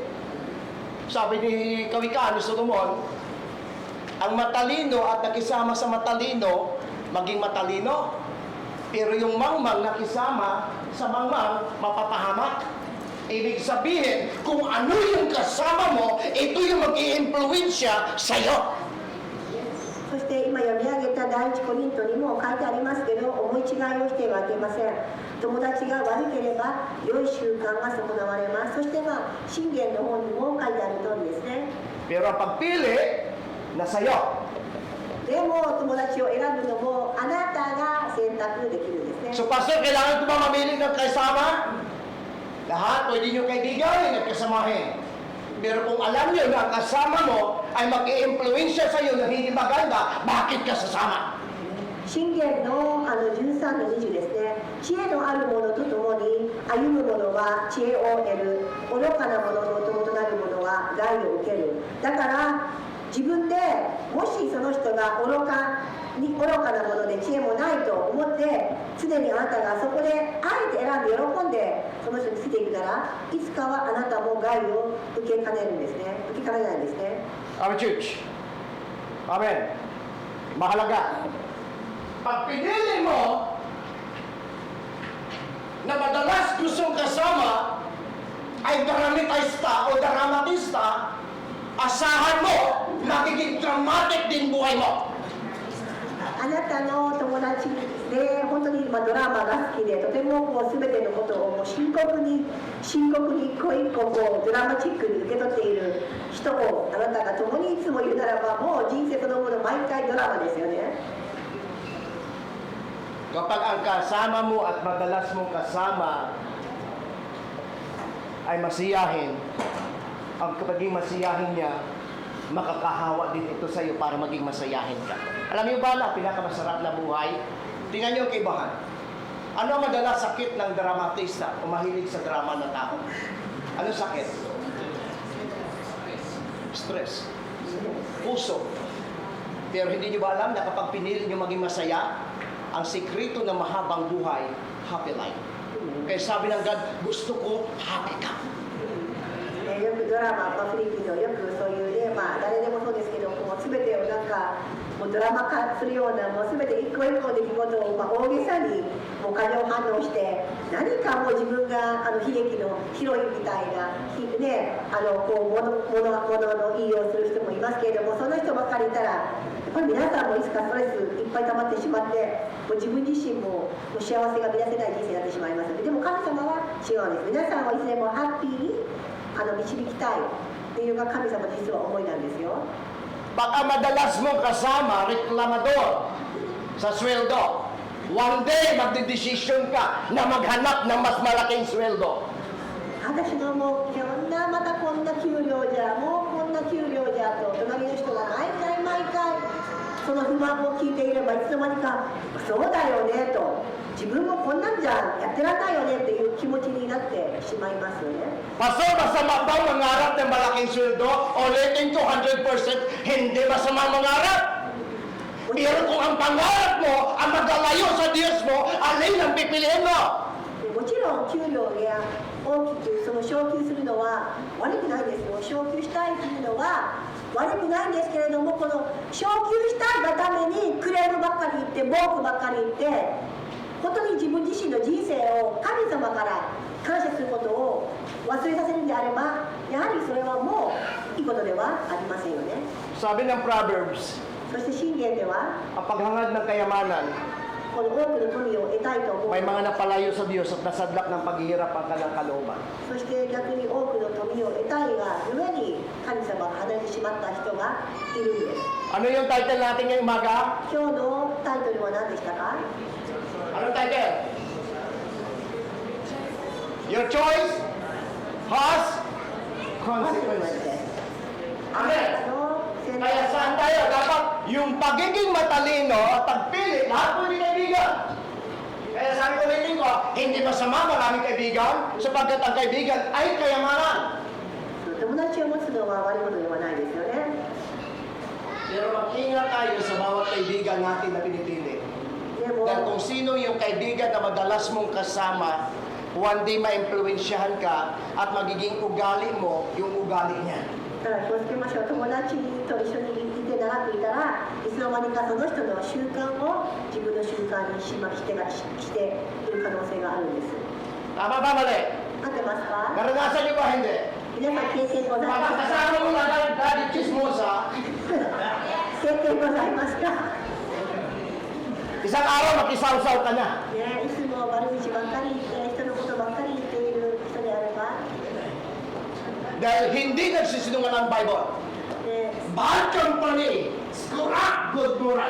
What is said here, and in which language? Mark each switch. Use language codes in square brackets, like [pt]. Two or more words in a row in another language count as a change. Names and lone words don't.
[tl] Sabi ni Kawikaan ni Solomon, ang matalino at nakisama sa matalino, maging matalino. Pero yung mangmang nakisama sa mangmang, mapapahamak. Ibig sabihin, kung ano yung kasama mo, ito yung mag-i-impluensya sa'yo. [ja] そして今読み上げた第一コリントにも書いてありますけど、思い違いをしてはいけません。友達が悪ければ良い習慣が損なわれます。そして信玄の方にも書いてある通りですね。 [tl] Pero ang pagpili, nasa'yo. [ja] でも友達を選ぶのもあなたが選択できるんですね。 [tl] So, Pastor, kailangan ko ba mamili ng kasama? Lahat, pwede nyo kaibigan at kasamahin. Pero kung alam nyo na ang kasama mo ay mag-i-impluensya sa'yo na hindi maganda, bakit ka sasama? [ja] 信玄の13の20ですね。知恵のある者と共に歩む者は知恵を得る。愚かな者の友となる者は害を受ける。だから自分でもしその人が愚かなもので知恵もないと思って常にあなたがそこであえて選んで喜んでその人についていくならいつかはあなたも害を受けかねるんですね。受けかねないんですね。 [en] Amen, church. [tl] Amen. Mahalaga. Pag pinili mo na madalas gustong kasama ay dramatista o dramatista, asahan mo, magiging dramatic din buhay mo. [ja] あなたの友達で本当にドラマが好きでとても全てのことをもう深刻に深刻に一個一個こうドラマチックに受け取っている人をあなたが共にいつもいるならば、もう人生そのもの毎回ドラマですよね。 [tl] Kapag ang kasama mo at madalas mong kasama ay masiyahin, ang kapaging masiyahin niya, makakahawa din ito sa iyo para maging masayahin ka. Alam niyo ba na pinakamasarap na buhay? Tingnan niyo ang kaibahan. Ano ang madalas sakit ng dramatista o mahilig sa drama na tao? Ano sakit? Stress. Puso. Pero hindi niyo ba alam na kapag pinili niyo maging masaya, ang sikreto ng mahabang buhay, [en] happy life. [tl] Kaya sabi ng God, gusto ko happy ka. [ja] よくドラマ、フィリピンのよくそういうね、誰でもそうですけど、もう全てをなんかもうドラマ化するような、もう全て一個一個の出来事を、大げさにもう過剰反応して、何かもう自分が悲劇のヒロインみたいな、ね、こう物の言いをする人もいますけれども、その人ばっかりいたら、やっぱり皆さんもいつかストレスいっぱい溜まってしまって、もう自分自身も幸せが満たせない人生になってしまいますので、でも神様は違うんです。皆さんはいつでもハッピーに導きたいっていうのが神様の実は思いなんですよ。 [tl] Baka madalas mong kasama, reklamador sa sweldo. [en] One day, [tl] magdedesisyon ka na maghanap ng mas malaking sweldo. [ja] 私のもうまたこんな給料じゃ、もうこんな給料じゃと隣の人が毎回その不満を聞いていれば、いつの間にかそうだよねと、自分もこんなんじゃやってらんないよねっていう気持ちになってしまいますよね。 [tl] Pastor, masama ba mangarap ng malaking sweldo? Ulitin ko 100%, hindi masama mangarap. Pero kung ang pangarap mo ang magalayo sa Diyos mo, alin ang pipiliin mo? [ja] もちろん給料や大きくその昇給するのは悪くないですよ。昇給したいというのは悪くないんですけれども、この昇給したいがためにクレームばっかり言って文句ばっかり言って、本当に自分自身の人生を神様から感謝することを忘れさせるんであれば、やはりそれはもういいことではありませんよね。 [tl] Sabi ng Proverbs, [ja] そして信玄では [tl] ang paghangad ng kayamanan, [ja] この多くの富を得たいと思う。 [tl] may mga napalayo sa Diyos at nasadlak ng paghihirap ang kanilang kalooban. [ja] そして逆に多くの富を得たいがゆえに神様を離れてしまった人がいるんです。 [tl] Ano yung title natin ngayong umaga? [ja] 今日のタイトルは何でしたか？ [tl] Anong title? [en] Your choice has consequences. [tl] Amen. Kaya saan tayo? Dapat yung pagiging matalino at pagpili, lahat po hindi kaibigan. Kaya sabi ko rin ko, hindi masama maraming kaibigan sapagkat ang kaibigan ay kayamanan. [ja] 友達を持つのは悪いことではないですよね。 [tl] Pero mag-ingat tayo sa bawat kaibigan natin na pinipili. [ja] でも [tl] Dahil kung sino yung kaibigan na madalas mong kasama, [en] one day [tl] ma-impluensyahan ka at magiging ugali mo yung ugali niya. [ja] ただ気をつけましょう。友達と一緒にいて長くいたらいつの間にかその人の習慣を自分の習慣にしている可能性があるんです。 [tl] Tama ba mali? [ja] 合ってますか？ [tl] Naranasan niyo ba hindi? [ja] 皆さん経験ございますか？ [tl] Kasama mo na daddy chismosa, [ja] 経験ございますか？ [tl] isang araw makisaw-saw ka na. [ja] ね、いつも悪口ばっかり言って人のことばっかり言っている人であれば、 [tl] Dahil hindi nagsisinungaling ang Bible. [ja] ね [en] Bad company, scrap good moral.